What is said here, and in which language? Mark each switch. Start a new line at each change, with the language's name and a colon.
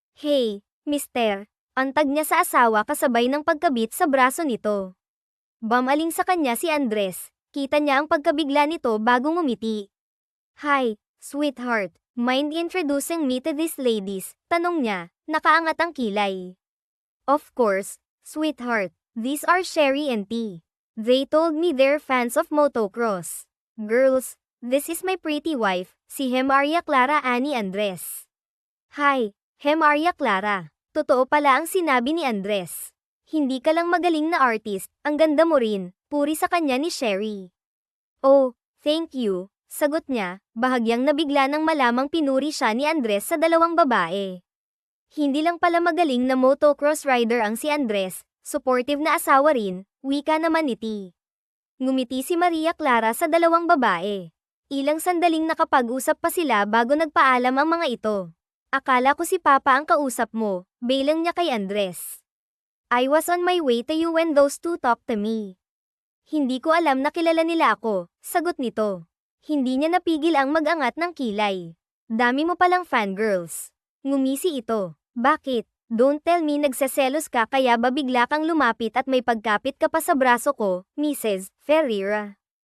English: Hey, mister,
Filipino: antag niya sa asawa kasabay ng pagkabit sa braso nito. Bamaling sa kanya si Andres, kita niya ang pagkabigla nito bago ngumiti.
English: Hi, sweetheart, mind introducing me to these ladies?
Filipino: Tanong niya, nakaangat ang kilay.
English: Of course, sweetheart, these are Sherry and T. They told me they're fans of motocross. Girls, this is my pretty wife, si Maria Clara Annie Andres. Hi, Maria Clara.
Filipino: Totoo pala ang sinabi ni Andres. Hindi ka lang magaling na artist, ang ganda mo rin, puri sa kanya ni Sherry.
English: Oh, thank you,
Filipino: sagot niya, bahagyang nabigla nang malamang pinuri siya ni Andres sa dalawang babae. Hindi lang pala magaling na motocross rider ang si Andres, supportive na asawa rin, wika naman ni T. Ngumiti si Maria Clara sa dalawang babae. Ilang sandaling nakapag-usap pa sila bago nagpaalam ang mga ito. Akala ko si Papa ang kausap mo, bilang niya kay Andres.
English: I was on my way to you when those two talked to me.
Filipino: Hindi ko alam na kilala nila ako, sagot nito. Hindi niya napigil ang mag-angat ng kilay. Dami mo palang fangirls. Ngumisi ito. Bakit?
English: Don't tell me
Filipino: nagseselos ka kaya ba bigla kang lumapit at may pagkapit ka pa sa braso ko, Mrs. Ferreira.